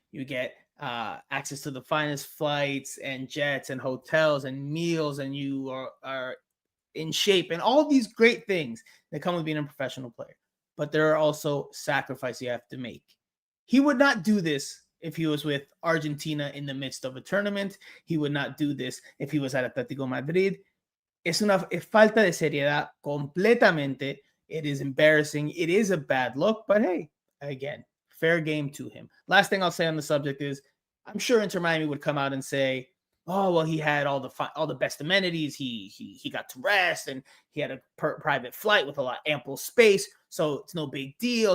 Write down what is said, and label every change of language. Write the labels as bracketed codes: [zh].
[en] You get access to the finest flights and jets and hotels and meals, and you are in shape and all these great things that come with being a professional player. But there are also sacrifices you have to make. He would not do this if he was with Argentina in the midst of a tournament. He would not do this if he was at Atletico Madrid. [es] Es falta de seriedad completamente. [en] It is embarrassing. It is a bad look, but hey, again, fair game to him. Last thing I'll say on the subject is, I'm sure Inter Miami would come out and say, oh, well, he had all the best amenities. He got to rest, and he had a private flight with a lot ample space, so it's no big deal.